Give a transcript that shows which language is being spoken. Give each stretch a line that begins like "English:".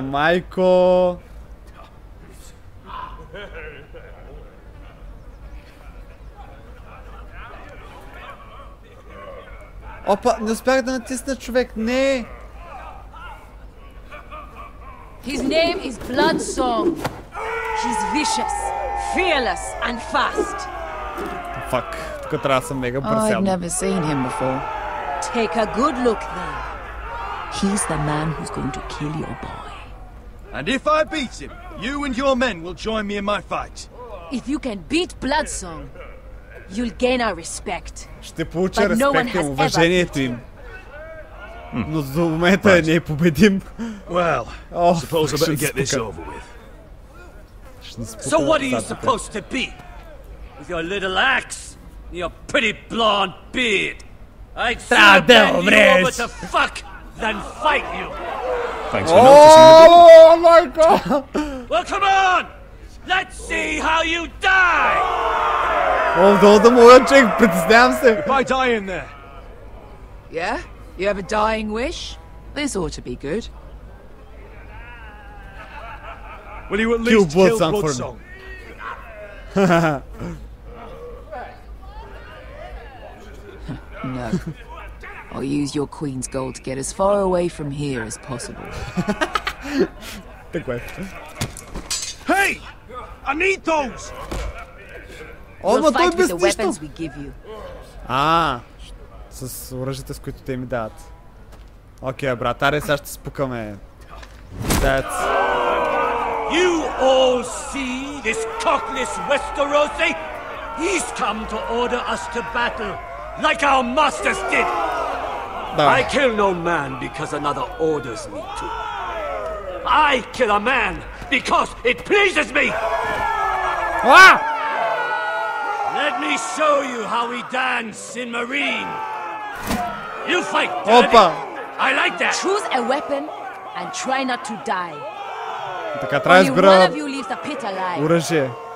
Bulgarian: Майко... Опа, не успях да натисна човек, не!
English: His name is Bloodsong. He's vicious, fearless and fast. Fuck. I've never seen him before. Take a good look then. He's the man who's going to kill your boy. And if I beat him, you and your men will join me in my fight. If you can beat Bloodsong, you'll gain our respect.
Bulgarian: Ще получа респект и уважението им. Но за момента не е победим.
English: Well, suppose I better get this over with. So what are you supposed to be? With your little axe? Your pretty blonde beard. I'd sooner bend you over to fuck than fight you. Thanks for noticing the Oh my god! Well, come on! Let's see how you die!
Bulgarian: Oh, долу да мога, човек, притеснявам се.
English: If I die in there. Yeah? You have a dying wish? This ought to be good. Will you at least kill Bloodsong? No. I'll use your queen's gold to get as far away from here as possible. Hey! I need those! We'll fight with the weapons we give you.
Bulgarian: С оръжията, с които те ми дават. Окей, брат, аре сега ще спукаме.
English: You all see this cockless Westerosi? He's come to order us to battle, like our masters did. I kill no man because another orders me to. I kill a man because it pleases me. Let me show you how we dance in Marine. You fight, Daddy. I like that. Choose a weapon and try not to die.
Bulgarian: Така трябва да избера оръжие.